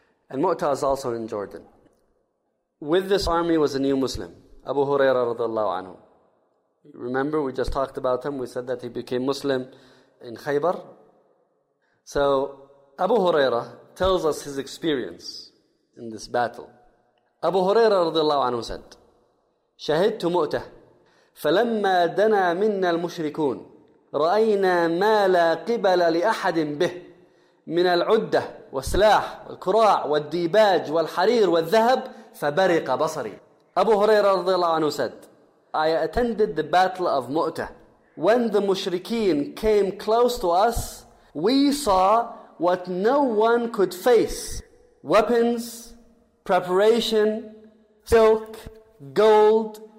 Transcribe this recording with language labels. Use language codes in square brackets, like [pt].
[en] And Mu'ta is also in Jordan. With this army was a new Muslim, Abu Huraira radiallahu anhu. Remember, we just talked about him. We said that he became Muslim in Khaybar. So Abu Huraira tells us his experience in this battle. Abu Huraira radiallahu anhu said, [ar] شهدت مؤتة فلما دنا منا المشركون رأينا ما لا قبل لأحد به من العدة والسلاح والكراع والديباج والحرير والذهب فبرق بصري. [en] Abu Huraira [ar] رضي الله عنه [en] said, I attended the battle of Mu'tah. When the mushrikeen came close to us, we saw what no one could face: weapons, preparation, silk, gold.